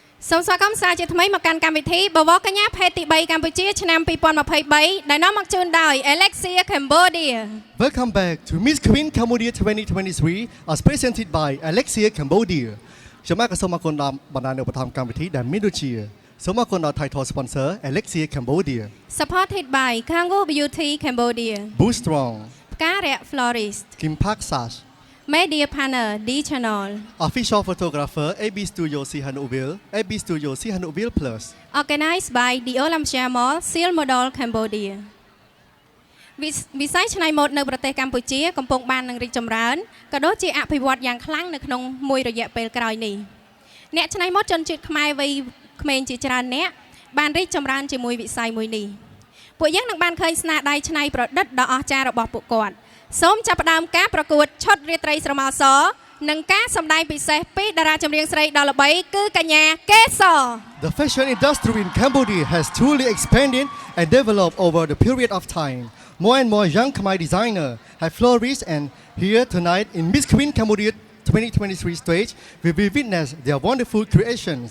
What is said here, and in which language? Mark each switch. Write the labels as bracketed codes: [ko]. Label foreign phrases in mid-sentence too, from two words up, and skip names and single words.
[km] សូមស្វាគមន៍សាជាថ្មីមកកាន់កម្មវិធីបវរកញ្ញាភេទទី3កម្ពុជាឆ្នាំ2023ដែលនាំមកជូនដោយ Alexia Cambodia. [en] Welcome back to Miss Queen Cambodia 2023 as presented by Alexia Cambodia. [km] ខ្ញុំមកសូមអរគុណដល់បណ្ដាញឧបត្ថម្ភកម្មវិធីដែលមានដូចជាសូមអរគុណដល់ [en] Title Sponsor [km] Alexia Cambodia. [en] Supported by Kango Beauty Cambodia. Boost Strong. ផ្ការៈ Florist. Kim Park Sash. Media Partner D Channel. Official Photographer AB Studio Sihanoukville AB Studio Sihanoukville Plus. Organized by The Olympia Mall Seal Model Cambodia. [km] វិស័យច្នៃម៉ូដនៅប្រទេសកម្ពុជាកំពុងបាននឹងរីកចម្រើនក៏ដូចជាអភិវឌ្ឍយ៉ាងខ្លាំងនៅក្នុងមួយរយៈពេលក្រោយនេះអ្នកច្នៃម៉ូដជនជាតិខ្មែរវ័យក្មេងជាច្រើនអ្នកបានរីកចម្រើនជាមួយវិស័យមួយនេះពួកយើងនឹងបានឃើញស្នាដៃច្នៃប្រឌិតដ៏អស្ចារ្យរបស់ពួកគាត់សូមចាប់ផ្ដើមការប្រកួតឆុតរាត្រីស្រមោលសនិងការសម្ដែងពិសេសពីតារាចម្រៀងស្រីដ៏ល្បីគឺកញ្ញាកេសរ [en] The fashion industry in Cambodia has truly expanded and developed over the period of time. More and more young Khmer designers have flourished, and here tonight in Miss Queen Cambodia 2023 stage, we will witness their wonderful creations.